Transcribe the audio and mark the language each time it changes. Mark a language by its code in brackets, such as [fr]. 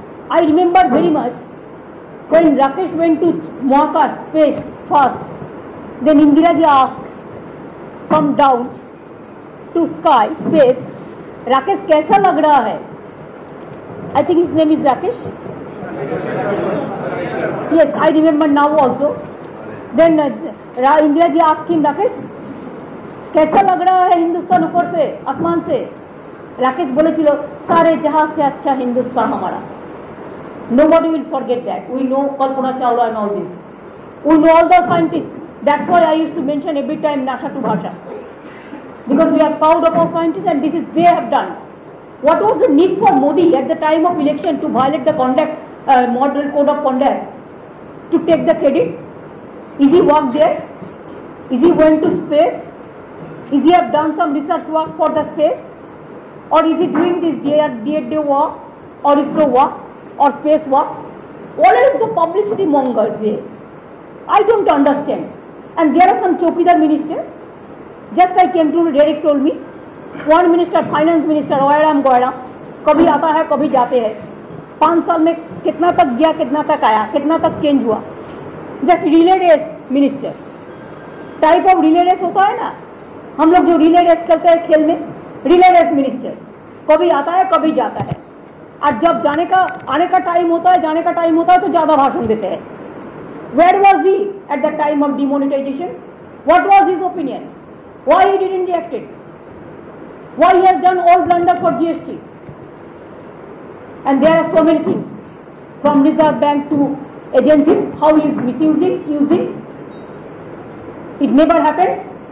[en] I remember very much when Rakesh went to Mahaakash space first, then Indira ji asked from down to sky, space, Rakesh [hi] कैसा लग रहा है? [en] I think his name is Rakesh. Yes, I remember now also. Then Indira ji asked him, [hi] Rakesh, कैसा लग रहा है हिंदुस्तान ऊपर से, आसमान से? राकेश बोलेছিল सारे जहां से अच्छा हिंदुस्तान हमारा. [en] Nobody will forget that. We know Kalpana Chawla and all this. We know all the scientists. That's why I used to mention every time Nasha to Bhasha. Because we are proud of our scientists and this is they have done. What was the need for Modi at the time of election to violate the conduct, model code of conduct, to take the credit? Is he worked there? Is he went to space? Is he have done some research work for the space? Or is he doing this DRDO work or ISRO work or space work? What is the publicity mongers here? I don't understand. And there are some chowkidar ministers. Just I came to Derek told me, one minister, finance minister, Oiram Goiram, [hi] कभी आता है कभी जाते हैं. 5 साल में कितना तक गया, कितना तक आया, कितना तक चेंज हुआ. Just relay race minister. Type of relay race होता है ना, हम लोग जो रिले रेस करते हैं खेल में, रिले रेस मिनिस्टर कभी आता है कभी जाता है. और जब आने का टाइम होता है, जाने का टाइम होता है तो ज़्यादा भाषण देते हैं. [en] Where was he at the time of demonetization? What was his opinion? Why he didn't react it? Why he has done all blunder for GST? And there are so many things, from Reserve Bank to agencies, how he is misusing, using. It never happens.